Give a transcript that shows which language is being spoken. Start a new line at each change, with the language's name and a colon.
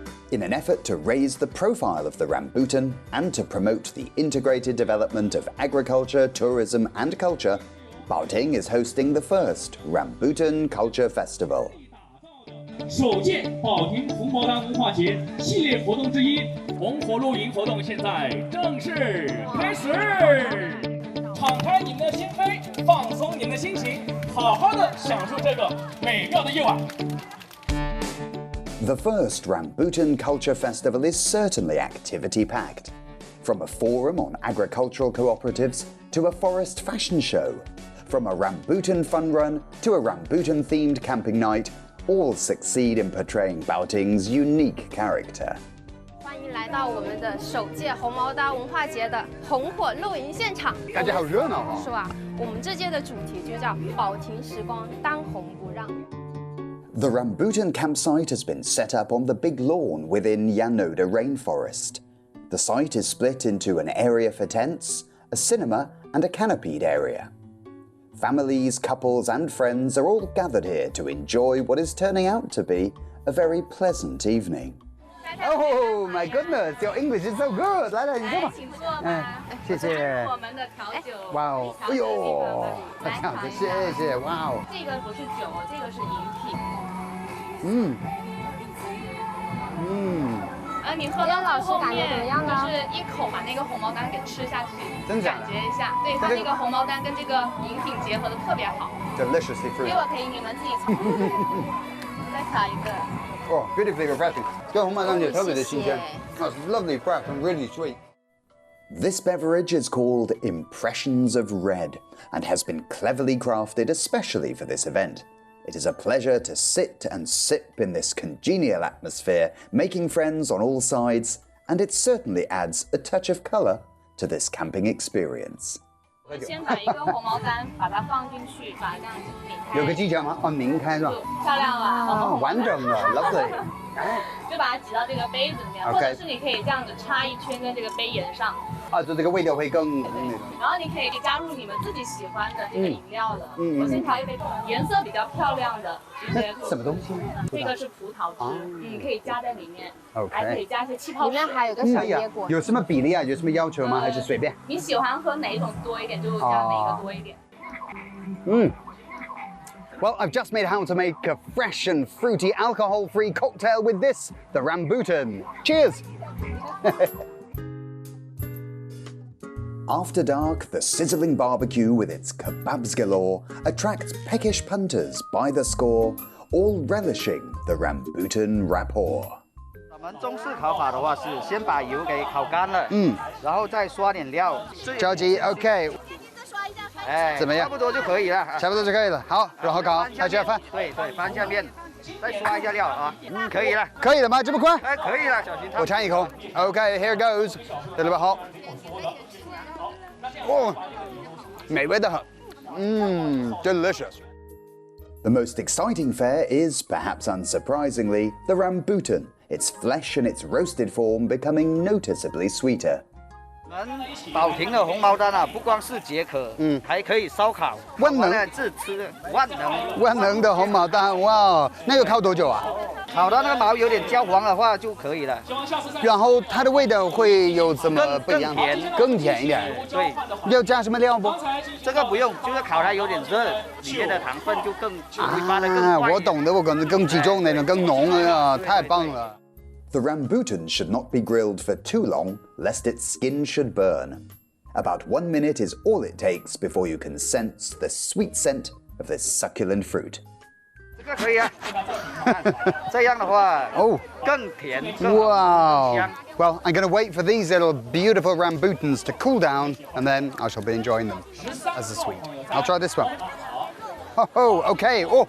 English: In an effort to raise the profile of the rambutan and to promote the integrated development of agriculture, tourism and culture, Baoting is hosting the first Rambutan Culture Festival.
Chinese: 首届保亭红毛丹文化节系列活动之一红火露营活动现在正式开始，敞开你们的心扉，放松你们的心情，好好的享受这个美妙的夜晚。
English: The first Rambutan Culture Festival is certainly activity-packed. From a forum on agricultural cooperatives to a forest fashion show, from a rambutan fun run to a rambutan-themed camping night, all succeed in portraying Baoting's unique character.
Chinese: 欢迎来到我们的首届红毛丹文化节的红火露营现场，感觉好热闹啊！是吧？我们这届的主题就叫“保亭时光，当红不让”。
English: The Rambutan campsite has been set up on the big lawn within Yanoda Rainforest. The site is split into an area for tents, a cinema, and a canopied area. Families, couples, and friends are all gathered here to enjoy what is turning out to be a very pleasant evening. Oh my goodness, your English is so good!
Chinese: 来来，你坐吧。请坐吧。谢谢。我们的调酒。哇哦，哎呦，这样子，谢谢，哇哦。这个不是酒，这个是饮品。嗯。你喝到后面就是一口把那个红毛丹给吃下去，感觉一下，对它那个红毛丹跟这个饮品结合的特别好。
English: Deliciously fruity.
Chinese: 一会儿可以你们自己尝。再尝一个。
English: Oh, beautifully refreshing.
Chinese: 跟红毛丹也特别的新鲜。
English: It's lovely, fresh, and really sweet. This beverage is called Impressions of Red and has been cleverly crafted especially for this event. It is a pleasure to sit and sip in this congenial atmosphere, making friends on all sides, and it certainly adds a touch of colour to this camping experience.
Chinese: 先把一个红毛丹把它放进去，把它这样子拧开。有个技巧吗？哦，拧开是吧？漂亮了，完整的 ，
English: lovely。
Chinese: 就把它挤到这个杯子里面，或者是你可以这样子插一圈在这个杯沿上。啊，就这个味道会更。然后你可以加入你们自己喜欢的这个饮料了。我先调一杯颜色比较漂亮的这些。什么东西？这个是葡萄汁，可以加在里面。还可以加一些气泡水。里面还有个小椰果。有什么比例啊？有什么要求吗？还是随便？你喜欢喝哪一种多一点，就加哪个多一点。
English: Well, I've just made how to make a fresh and fruity alcohol-free cocktail with this, the Rambutan. Cheers! After dark, the sizzling barbecue with its kebabs galore attracts peckish punters by the score, all relishing the Rambutan rapport.
Chinese: 我们中式烤法的话是先把油给烤干了，然后再刷点料。着急 ，OK。再刷一下。哎，怎么样？差不多就可以了。差不多就可以了。好，然后搞，大家翻。对，翻下面，再刷一下料啊。可以了。可以了吗？这么快？哎，可以了，小心烫。我尝一口。
English: Okay, here goes. A little bit hot.
Chinese: 哦，美味的很。
English: Delicious. The most exciting fare is, perhaps unsurprisingly, the rambutan, its flesh and its roasted form becoming noticeably sweeter.
Chinese: 我们保亭的红毛丹啊，不光是解渴，还可以烧烤，万能自吃万能。万能的红毛丹，哇，那个烤多久啊？烤到那个毛有点焦黄的话就可以了。然后它的味道会有怎么不一样？更甜一点。对，要加什么料不？这个不用，就是烤它有点热，里面的糖分就会发得更快。我懂的，我可能更集中那种，更浓啊，太棒了。
English: The rambutan should not be grilled for too long, lest its skin should burn. About 1 minute is all it takes before you can sense the sweet scent of this succulent fruit.
Chinese: 这个可以啊，这样的话更甜。
English: Wow. Well, I'm going to wait for these little beautiful rambutans to cool down, and then I shall be enjoying them as a sweet. I'll try this one. Oh, okay.